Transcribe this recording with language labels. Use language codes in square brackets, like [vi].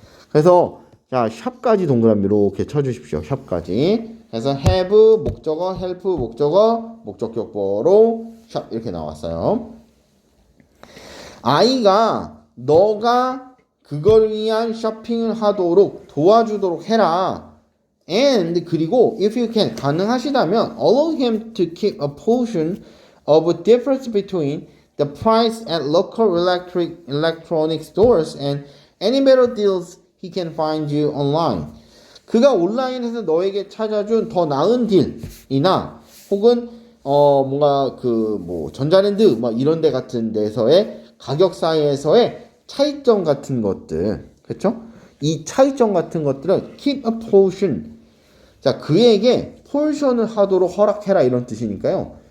[ko] 그래서 자, shop까지 동그라미 이렇게 쳐주십시오. shop까지. 그래서 have 목적어 help 목적어 목적격 보어로 shop 이렇게 나왔어요. 아이가 너가 그걸 위한 쇼핑을 하도록 도와주도록 해라. [en] And 그리고 if you can [ko] 가능하시다면 [en] allow him to keep a portion of a difference between the price at local electronic stores and any better deals he can find you online. [ko] 그가 온라인에서 너에게 찾아준 더 나은 딜이나 혹은 뭔가 전자랜드 막 이런 데 같은 데서의 가격 사이에서의 차이점 같은 것들, 그렇죠? 이 차이점 같은 것들은 [en] keep a portion. [ko] 자, 그에게 포션을 하도록 허락해라 이런 뜻이니까요.